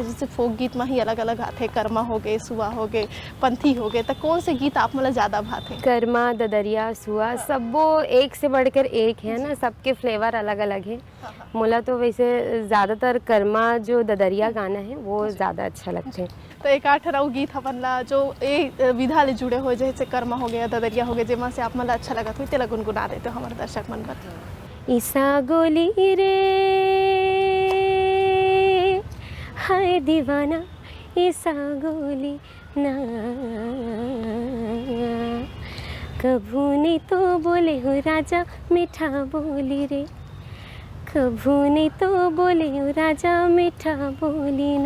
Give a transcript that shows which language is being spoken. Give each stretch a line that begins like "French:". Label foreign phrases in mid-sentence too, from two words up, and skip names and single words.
Chhattisgarhi: जैसे फोक गीत में ही अलग अलग आते, कर्मा हो गए, सुआ हो गए, पंथी हो गए, तो कौन से गीत आप मन ला ज़्यादा भाते? कर्मा, ददरिया, सुआ, सब वो एक से बढ़कर एक है ना, सबके फ्लेवर अलग अलग है। मोला तो वैसे ज़्यादातर कर्मा जो ददरिया गाना है वो ज़्यादा अच्छा लगता है। तो एक आठ राउ गीत अपन ला जो ए विधा ले जुड़े हो, जैसे कर्मा हो गया, ददरिया हो गया, जेमा से आप मन ला अच्छा लगा तो तेला गुनगुना देते हो हमारे दर्शक मन पर। ईसा गोली रे हाय दीवाना, ईसा गोली ना, कभू नहीं तो बोले हो राजा मीठा बोली रे, कभू नहीं तो बोले हो राजा मीठा बोली ना।